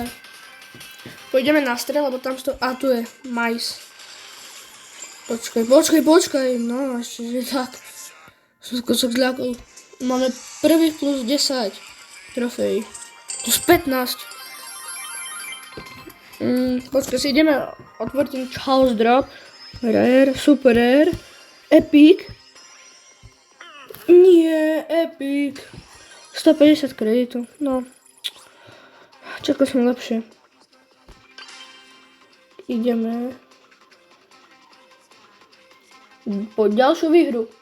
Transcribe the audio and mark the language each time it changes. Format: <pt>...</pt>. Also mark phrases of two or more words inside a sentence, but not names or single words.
<sk>Pôjdeme na strel, lebo tam stojí, a tu je majs. Počkaj, no ešte, že tak. Som sa zľakol. Máme prvých plus 10 trofejí. Plus 15. Počkaj, si ideme otvoriť ten House Drop.</sk> <en>Rare, super rare. Epic.</en> <sk>Nie, Epic. 150 kreditov, no. Čakal som lepšie. Ideme po ďalšiu výhru.</sk>